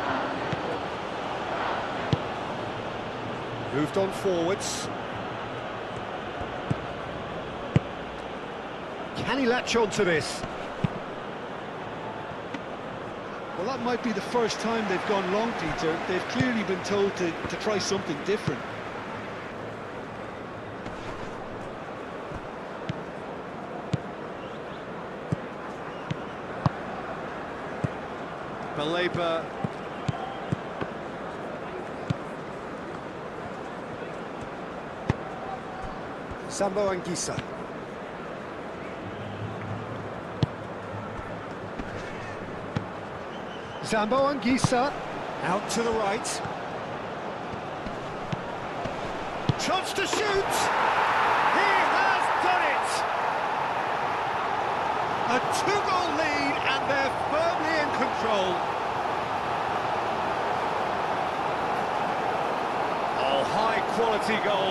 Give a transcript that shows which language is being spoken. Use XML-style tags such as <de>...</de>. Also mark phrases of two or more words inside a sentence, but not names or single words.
<en>Moved on forwards. Can he latch on to this? Well, that might be the first time they've gone long, Peter. They've clearly been told to try something different. Baleba. Sambo Anguissa. Sambo Anguissa. Out to the right. Chance to shoot! He has done it! A two-goal lead and they're firmly in control. Oh, high-quality goal.</en>